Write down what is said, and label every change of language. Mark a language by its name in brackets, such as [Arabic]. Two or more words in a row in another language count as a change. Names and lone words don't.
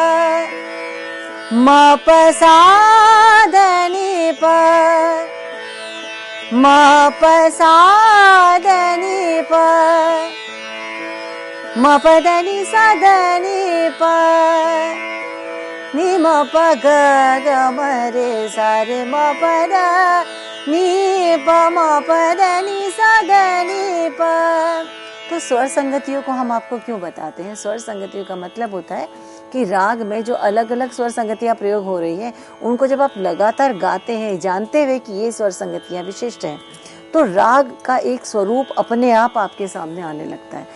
[Hindi] म प सा ध नि प, म प सा ध नि प, म प द नि सा ध नि प, नि म प ग ग म रे सा रे म प द नि प, म प द नि सा ध नि प। तो स्वर संगतियों को हम आपको क्यों बताते हैं? स्वर संगतियों का मतलब होता है कि राग में जो अलग अलग स्वर संगतियां प्रयोग हो रही हैं, उनको जब आप लगातार गाते हैं जानते हुए कि ये स्वर संगतियां विशिष्ट हैं, तो राग का एक स्वरूप अपने आप आपके सामने आने लगता है।